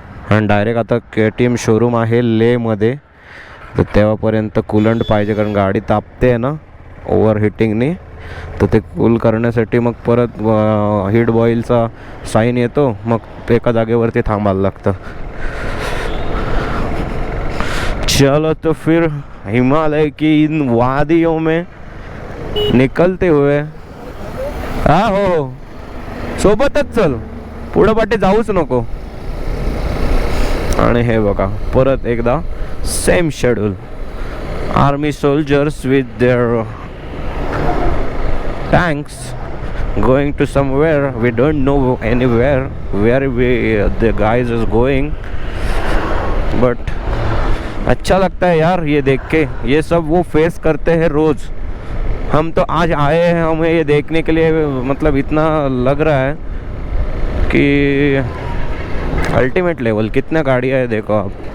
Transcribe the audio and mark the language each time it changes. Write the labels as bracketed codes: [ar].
[mr] आणि डायरेक्ट आता KTM showroom आहे लेमध्ये, तर तेव्हापर्यंत कूलंट पाहिजे. कारण गाडी तापते आहे ना ओव्हर हिटिंगने. तर ते कूल करण्यासाठी मग परत हीट बॉईलचा साईन येतो, मग एका जागेवरती थांबायला लागतं. [hi] चलो तो फिर हिमालय की इन वादियों में निकलते हुए. [mr] हा हो, सोबतच चल, पुढं पाठी जाऊच नको. आणि हे बघा परत एकदा same schedule. [en] army soldiers with their tanks going to somewhere we don't know anywhere where the guys is going, but [hi] अच्छा लगता है यार ये देख के. ये सब वो फेस करते हैं रोज़. हम तो आज आए हैं, हमें ये देखने के लिए मतलब इतना लग रहा है कि अल्टीमेट लेवल. कितना गाड़ियाँ है देखो आप.